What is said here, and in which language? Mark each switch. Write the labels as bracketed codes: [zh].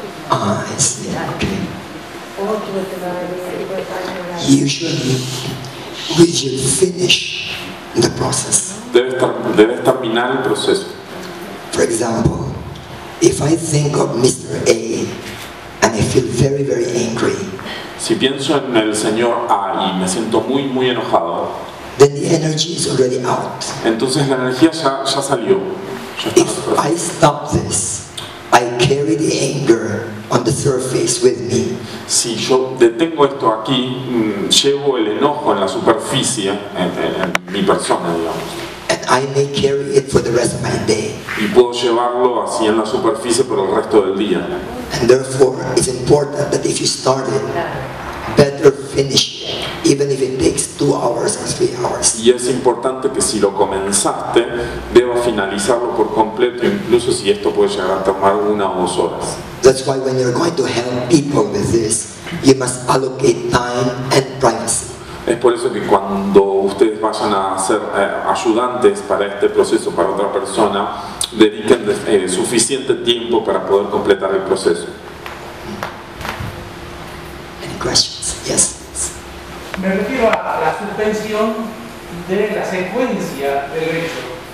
[en] I see. Okay. Usually, we should finish the process. [es] Debes terminar el proceso. [en] For example, if I think of Mr. A and I feel very, very angry, [es] Si pienso en el señor A y me siento muy, muy enojado, [en] then the energy is already out. [es] entonces la energía ya salió. Ya está. [en] If I stop this, I carry the anger on the surface with me. [es] Si yo detengo esto aquí, llevo el enojo en la superficie, en mi persona, digamos. [en] And I may carry it for the rest of my day. [es] Y puedo llevarlo así en la superficie por el resto del día. [en] And therefore, it's important that if you start it, better finish it, even if it takes 2 hours or 3 hours. [es] Y es importante que si lo comenzaste, debas finalizarlo por completo, incluso si esto puede llegar a tomar 1 o 2 horas. [en] That's why when you're going to help people with this, you must allocate time and privacy. [es] Es por eso que cuando ustedes vayan a ser ayudantes para este proceso, para otra persona, dediquen suficiente tiempo para poder completar el proceso. [en] Any questions? Yes. [es] Me refiero a la suspensión de la secuencia del hecho.